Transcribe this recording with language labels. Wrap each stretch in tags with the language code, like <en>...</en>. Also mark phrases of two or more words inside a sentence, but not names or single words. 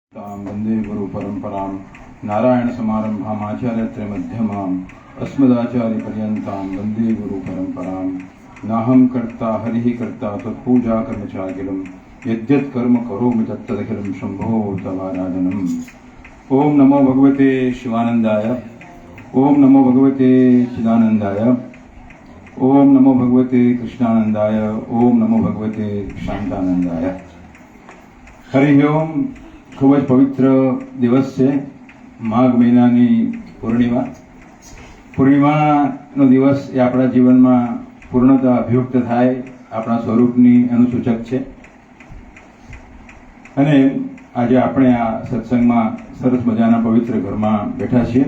<sa>वंदे गुरु परंपरां नारायण समारंभाम् आचार्यत्र मध्यमाम् अस्मदाचार्य पर्यन्तां वंदे गुरु परंपरां नाहं कर्ता हरिः कर्ता तत्पूजा कर्म चाखिलं यद्यत् कर्म करोमि तत्तदखिलं शंभो तवाराधनम्। ओम नमो भगवते शिवानंदाय, ओम नमो भगवते चिदानंदाय, ओम नमो भगवते कृष्णानंदाय, ओम नमो भगवते शांतानंदाय। हरि ओम।</sa> <gu>ખૂબ જ પવિત્ર દિવસ છે, માઘ મહિનાની પૂર્ણિમાનો દિવસ એ આપણા જીવનમાં પૂર્ણતા અભિયુક્ત થાય આપણા સ્વરૂપની અનુસૂચક છે। અને આજે આપણે આ સત્સંગમાં સરસ મજાના પવિત્ર ઘરમાં બેઠા છીએ।</gu>